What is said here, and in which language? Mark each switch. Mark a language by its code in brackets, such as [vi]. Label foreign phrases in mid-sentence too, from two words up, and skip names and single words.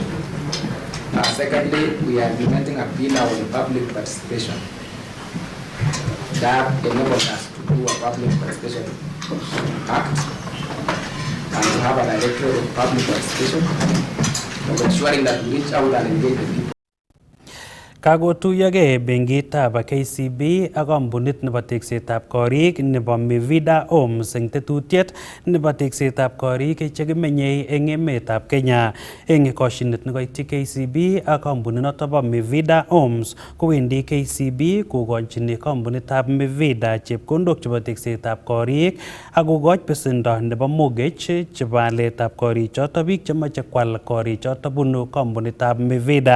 [en] Secondly, we are implementing a pillar on public participation that enables us to do a public participation act and to have a directorate of public participation, of ensuring that we reach out and engage the people. [kln] Kakotuyogei benkitab KCB ak kampunit nebo teksetab korik nebo Mivida Homes eng tetutiet nebo teksetab korik chekimenyei eng emetab Kenya. Eng koshinet nekoityi KCB ak kampunit noto bo Mivida Homes, kowendi KCB kokochini kampunitab Mivida chepkondok chebo teksetab korik ak kokoch besendo nebo mortgage chebo aletab korichoto biik chemoche kwal korichoto bunu kampunitab Mivida.